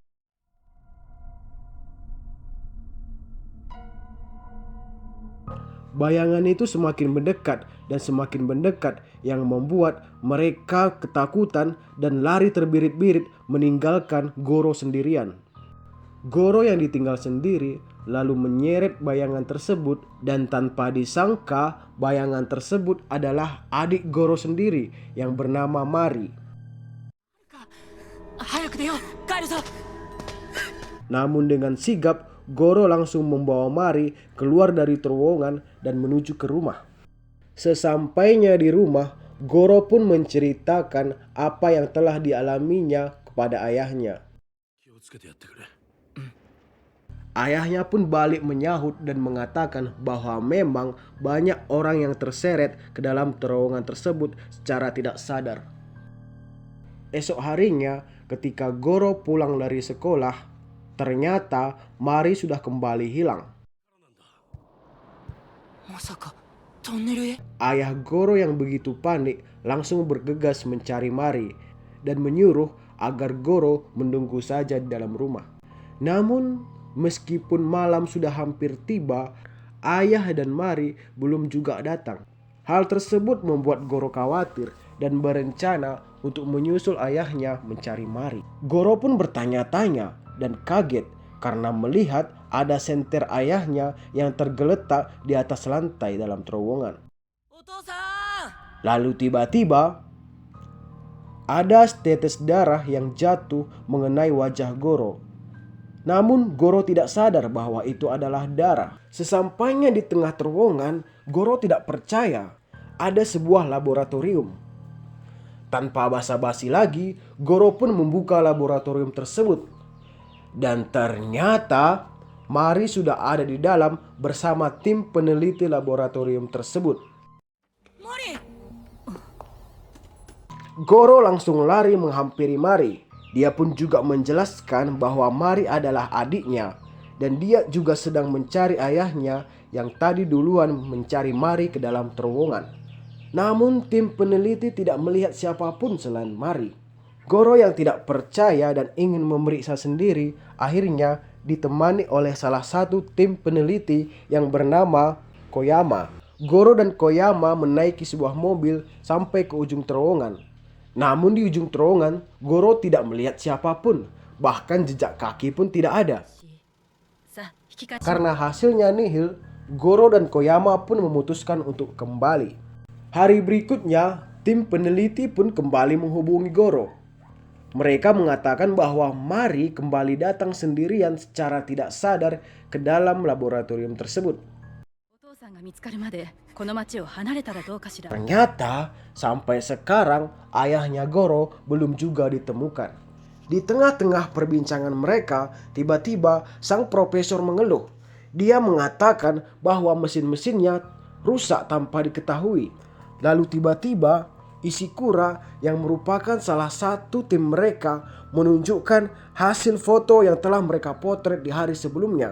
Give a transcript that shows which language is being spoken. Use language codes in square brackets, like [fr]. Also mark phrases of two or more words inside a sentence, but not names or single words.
[id] Bayangan itu semakin mendekat dan semakin mendekat yang membuat mereka ketakutan dan lari terbirit-birit meninggalkan Goro sendirian. Goro yang ditinggal sendiri lalu menyeret bayangan tersebut dan tanpa disangka bayangan tersebut adalah adik Goro sendiri yang bernama Mari. [ja] 早く出よう、帰るぞ。 [id] Namun dengan sigap Goro langsung membawa Mari keluar dari terowongan dan menuju ke rumah. Sesampainya di rumah, Goro pun menceritakan apa yang telah dialaminya kepada ayahnya. Ayahnya pun balik menyahut dan mengatakan bahwa memang banyak orang yang terseret ke dalam terowongan tersebut secara tidak sadar. Esok harinya ketika Goro pulang dari sekolah, ternyata Mari sudah kembali hilang. [ja] まさかトンネルへ。 [id] Ayah Goro yang begitu panik langsung bergegas mencari Mari dan menyuruh agar Goro menunggu saja di dalam rumah. Namun meskipun malam sudah hampir tiba, ayah dan Mari belum juga datang. Hal tersebut membuat Goro khawatir dan berencana untuk menyusul ayahnya mencari Mari. Goro pun bertanya-tanya dan kaget karena melihat ada senter ayahnya yang tergeletak di atas lantai dalam terowongan. [ja] お父さん。 [id] Lalu tiba-tiba ada setetes darah yang jatuh mengenai wajah Goro. Namun Goro tidak sadar bahwa itu adalah darah. Sesampainya di tengah terowongan, Goro tidak percaya ada sebuah laboratorium. Tanpa basa-basi lagi, Goro pun membuka laboratorium tersebut. Dan ternyata Mari sudah ada di dalam bersama tim peneliti laboratorium tersebut. マリ。 Goro langsung lari menghampiri Mari. Dia pun juga menjelaskan bahwa Mari adalah adiknya dan dia juga sedang mencari ayahnya yang tadi duluan mencari Mari ke dalam terowongan. Namun tim peneliti tidak melihat siapapun selain Mari. Goro yang tidak percaya dan ingin memeriksa sendiri akhirnya ditemani oleh salah satu tim peneliti yang bernama Koyama. Goro dan Koyama menaiki sebuah mobil sampai ke ujung terowongan. Namun di ujung terowongan, Goro tidak melihat siapapun. Bahkan jejak kaki pun tidak ada. [ja] さあ引き返し。 [id] Karena hasilnya nihil, Goro dan Koyama pun memutuskan untuk kembali. Hari berikutnya, tim peneliti pun kembali menghubungi Goro. Mereka mengatakan bahwa Mari kembali datang sendirian secara tidak sadar ke dalam laboratorium tersebut. [ja] お父さんが見つかるまでこの町を離れたらどうかしら。 [id] Ternyata sampai sekarang ayahnya Goro belum juga ditemukan. Di tengah-tengah perbincangan mereka, tiba-tiba sang profesor mengeluh. Dia mengatakan bahwa mesin-mesinnya rusak tanpa diketahui. Lalu tiba-tiba Ishikura yang merupakan salah satu tim mereka menunjukkan hasil foto yang telah mereka potret di hari sebelumnya.